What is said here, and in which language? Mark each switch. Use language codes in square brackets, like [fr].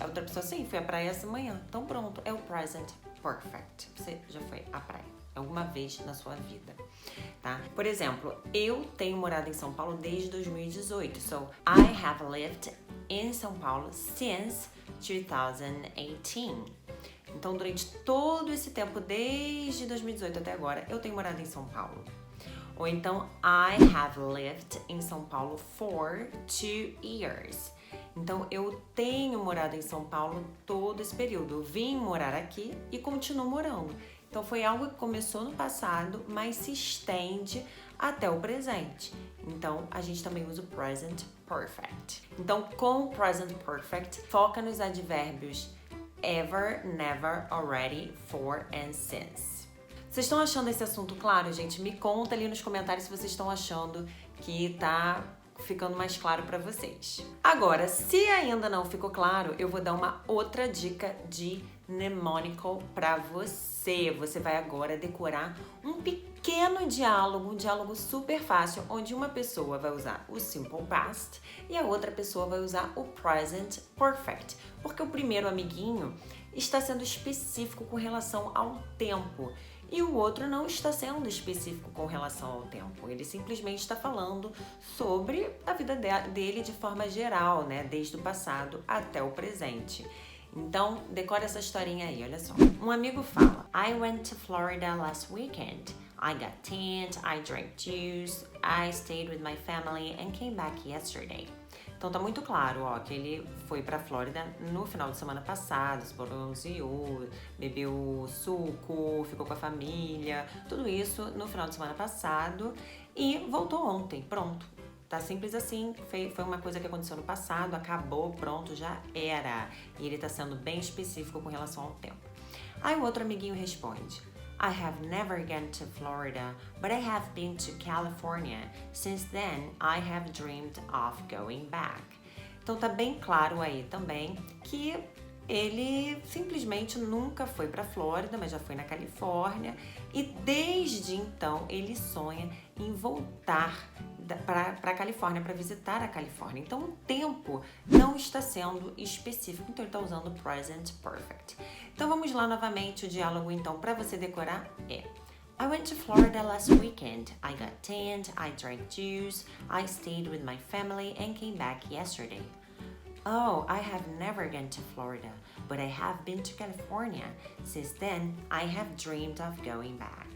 [pt] A outra pessoa, sim, fui à praia essa manhã. Então pronto, é o present perfect. Você já foi à praia alguma vez na sua vida, tá? Por exemplo, eu tenho morado em São Paulo desde 2018. [en] So, I have lived in São Paulo since 2018. [pt] Então, durante todo esse tempo, desde 2018 até agora, eu tenho morado em São Paulo. Ou então, [en] I have lived in São Paulo for 2 years. [pt] Então, eu tenho morado em São Paulo todo esse período. Eu vim morar aqui e continuo morando. Então, foi algo que começou no passado, mas se estende até o presente. Então, a gente também usa o present perfect. Então, com o present perfect, foca nos advérbios ever, never, already, for and since. Vocês estão achando esse assunto claro, gente? Me conta ali nos comentários se vocês estão achando que tá ficando mais claro para vocês. Agora, se ainda não ficou claro, eu vou dar uma outra dica de mnemônico para você. Você vai agora decorar um pequeno diálogo, um diálogo super fácil, onde uma pessoa vai usar o simple past e a outra pessoa vai usar o present perfect, porque o primeiro amiguinho está sendo específico com relação ao tempo e o outro não está sendo específico com relação ao tempo. Ele simplesmente está falando sobre a vida dele de forma geral, né? Desde o passado até o presente. Então, decora essa historinha aí, olha só. Um amigo fala: [en] I went to Florida last weekend. I got tanned, I drank juice, I stayed with my family and came back yesterday. [pt] Então tá muito claro, ó, que ele foi pra Flórida no final de semana passado, se bronzeou, bebeu suco, ficou com a família, tudo isso no final de semana passado e voltou ontem, pronto. Tá simples assim, foi uma coisa que aconteceu no passado, acabou, pronto, já era. E ele tá sendo bem específico com relação ao tempo. Aí o outro amiguinho responde: [en] I have never gone to Florida, but I have been to California. Since then, I have dreamed of going back. [pt] Então tá bem claro aí também que ele simplesmente nunca foi para Flórida, mas já foi na Califórnia e desde então ele sonha em voltar para a Califórnia, para visitar a Califórnia. Então o tempo não está sendo específico, então ele está usando o present perfect. Então vamos lá novamente, o diálogo então para você decorar é: [en] I went to Florida last weekend. I got tanned, I drank juice, I stayed with my family and came back yesterday. Oh, I have never gone to Florida, but I have been to California. Since then, I have dreamed of going back.